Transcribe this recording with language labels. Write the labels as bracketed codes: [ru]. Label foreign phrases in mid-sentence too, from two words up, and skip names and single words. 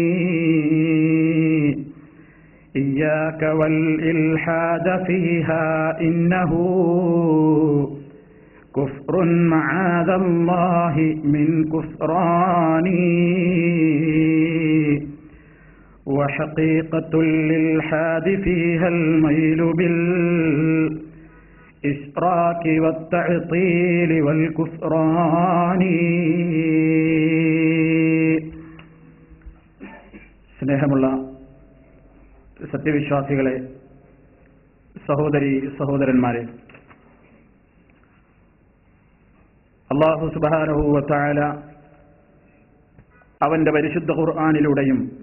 [ar] إياك والإلحاد فيها إنه كفر معاذ الله من كفران. وحقيقة الإلحاد فيها الميل بالإشراك والتعطيل والكفران. [ml] സ്നേഹമുള്ള സത്യവിശ്വാസികളെ, സഹോദരി സഹോദരന്മാരെ, [ar] الله سبحانه وتعالى [ml] അവന്റെ പരിശുദ്ധ ഖുർആനിലൂടെയും